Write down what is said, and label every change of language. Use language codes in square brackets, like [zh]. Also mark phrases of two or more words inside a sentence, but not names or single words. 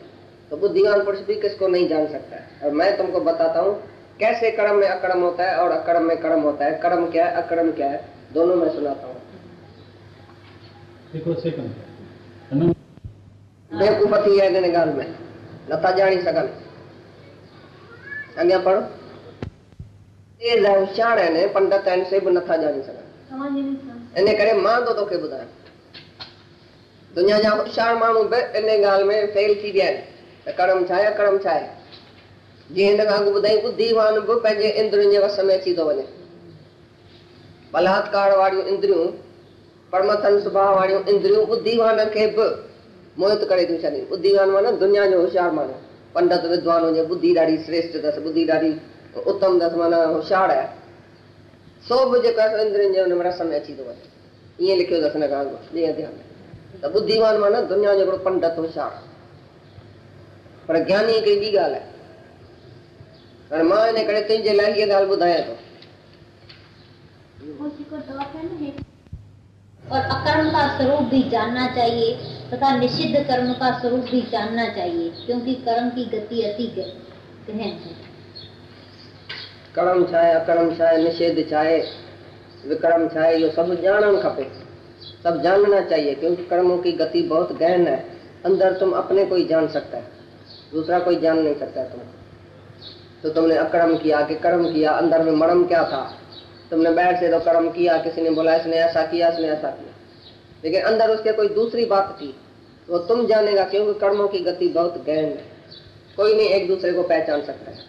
[hi] तो बुद्धिमान पुरुष भी किसको नहीं जान सकता है। और मैं तुमको बताता हूँ कैसे कर्म में अकर्म होता है और अकर्म में कर्म होता है। कर्म क्या है, अकर्म क्या है, दोनों मैं सुनाता हूँ। [sd] बेवकूफी है देने गाल में नथा जानी सकन। अॻियां पढ़ो। तेज है होशियार है ने पंडित आहिनि से बि नथा जानी सघनि। इन करे मां तो तोखे ॿुधायां, दुनिया जा होशियार माण्हू बि इन ॻाल्हि में फेल थी विया आहिनि त कर्म छा आहे, अकर्म छा आहे। जीअं हिन खां अॻु ॿुधाई, बुद्धिमान बि पंहिंजे इंद्रियुनि जे वस में अची थो वञे। बलात्कार वारियूं इंद्रियूं, परमथन स्वभाव वारियूं इंद्रियूं बुद्धिमान खे बि मोहित करे थियूं छॾनि। बुद्धिमान माना दुनिया जो होशियार माण्हू, पंडित विद्वान हुजे, बुद्धि ॾाढी श्रेष्ठ अथसि, बुद्धि ॾाढी उत्तम अथसि, माना होशियार आहे, सो बि जेको आहे इंद्रियुनि जे हुन रस में अची थो वञे। ईअं लिखियो अथसि हिन खां ॿिए अध्याय में। त बुद्धिमान माना दुनिया जो हिकिड़ो पंडित होशियार। पर ज्ञानी हिकिड़ी ॿी ॻाल्हि आहे। पर मां इन करे तुंहिंजे लाइ हीअ ॻाल्हि ॿुधायां थो। [hi] और अकर्म का स्वरूप भी जानना चाहिए तथा निषिद्ध कर्म का स्वरूप भी जानना चाहिए, क्योंकि कर्म की गति अति गहन है। [sd] कर्म छा आहे, अकर्म छा आहे, निषेध छा आहे, विक्रम छा है, [hi] ये सब जानना खपे, सब जानना चाहिए, क्योंकि कर्मों की गति बहुत गहन है। अंदर तुम अपने को ही जान सकता है, दूसरा कोई जान नहीं सकता है तुमको। तो तुमने अकर्म किया कि कर्म किया, अंदर में मर्म क्या था। तुमने बाहर से तो कर्म किया, किसी ने बोला इसने ऐसा किया, इसने ऐसा किया, लेकिन अंदर उसके कोई दूसरी बात थी, वो तुम जानेगा, क्योंकि कर्मों की गति बहुत गहन है, कोई नहीं एक दूसरे को पहचान सकता है।